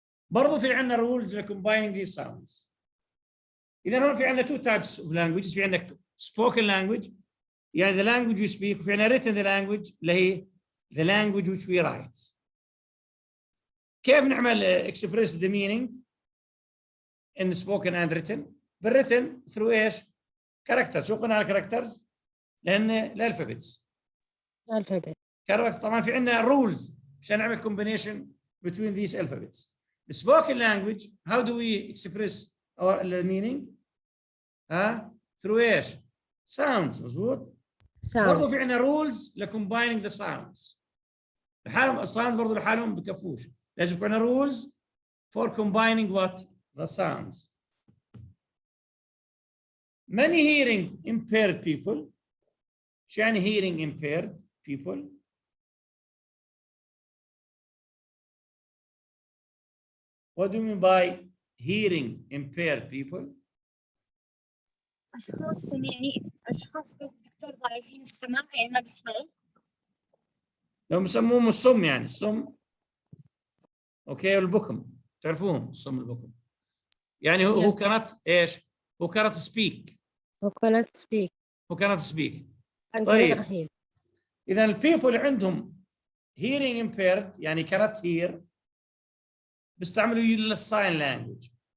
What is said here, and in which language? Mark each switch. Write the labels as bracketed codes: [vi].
[ar] برضه في عندنا rules لcombining these sounds. اذا هون في عندنا [en] two types of languages. [ar] في عندك [en] spoken language يعني the language you speak، [ar] وفي عندنا [en] written the language اللي هي the language which we write. [ar] كيف نعمل [en] express the meaning in spoken and written؟ بالwritten through ايش؟ characters. [ar] شو قلنا على characters؟ لان الالفابتس. [en] alphabet. [ar] طبعا في عندنا rules عشان نعمل combination [en] between these alphabets. The spoken language how do we express our meaning؟ through ايش؟ sounds. [ar] مظبوط؟ برضه [en] sound. [ar] في عندنا rules لcombining the sounds. لحالهم الsounds برضه لحالهم بكفوش. لازم يكون عندنا [en] rules for combining what? The sounds. Many hearing impaired people. [ar] شو يعني [en] hearing impaired people؟ What do you mean by hearing impaired people? [ar] أشخاص يعني أشخاص بس دكتور ضعيفين السمع يعني ما بيسمعوا. لو بسموهم الصم يعني الصم. اوكي والبكم تعرفوهم الصم البكم. يعني هو [en] Yes. cannot ايش؟ هو cannot speak. Who cannot speak هو cannot speak. and [ar] طيب. [en] cannot hear. [ar] إذا البيبل عندهم hearing impaired يعني [en] cannot hear [ar] بيستعملوا الساين لانجوج.